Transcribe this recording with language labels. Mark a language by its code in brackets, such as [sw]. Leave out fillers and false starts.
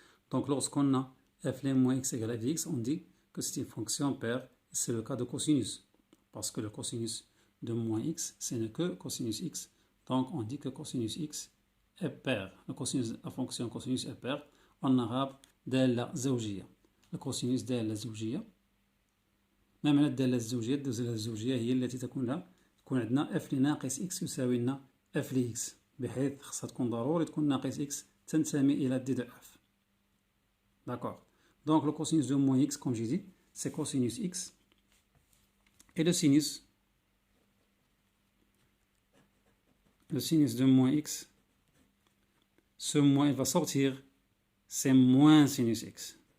[fr] Donc lorsqu'on a f de moins x égale à f de x, on dit que c'est une fonction paire. C'est le cas de cosinus. Parce que le cosinus de moins x, ce n'est que cosinus x. Donc on dit que cosinus x est paire. La fonction cosinus est paire. En arabe, [ar] دالة زوجية. الكوسينوس دالة زوجية. ما معنى الدالة الزوجية؟ الدالة الزوجية هي التي تكون عندنا اف لناقص اكس يساوي لنا اف لاكس، بحيث خاصها تكون ضروري تكون ناقص اكس تنتمي إلى دي دو اف. [fr] D'accord. Donc le cosinus de moins x, comme j'ai dit, c'est cosinus x. Et le sinus de moins x, ce moins il va sortir, c'est moins sinus x.